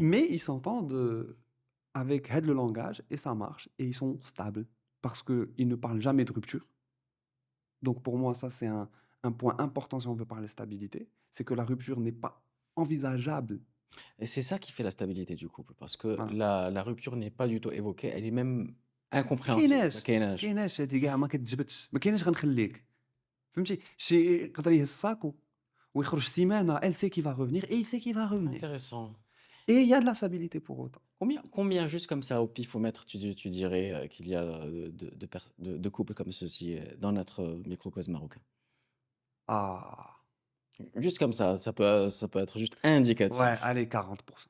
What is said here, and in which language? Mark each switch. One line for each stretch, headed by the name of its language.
French: mais ils s'entendent, avec
Arabic: هاد
French: le langage et ça marche et ils sont stables parce qu'ils ne parlent jamais de rupture. Donc pour moi, ça, c'est un point important si on veut parler stabilité, c'est que la rupture n'est pas envisageable. Et c'est ça qui fait la stabilité du couple, parce que Voilà. la rupture n'est pas du tout évoquée, elle est même
Arabic: ما
French: incompréhensible.
Arabic: ما كايناش، ما كايناش. كايناش هادي كاع ما كتجبدش، ما كايناش غنخليك، فهمتي؟ شي يقدر يهز ساكو ويخرج سيمانة،
French: elle sait qu'il va revenir
Arabic: et il sait qu'il va revenir
French: Intéressant. et il y a de la stabilité pour autant. Combien juste comme ça au pifomètre, tu dirais qu'il y a de couples comme ceci dans notre microcosme marocain? Ah! Juste comme ça peut être juste indicatif. Ouais, allez 40.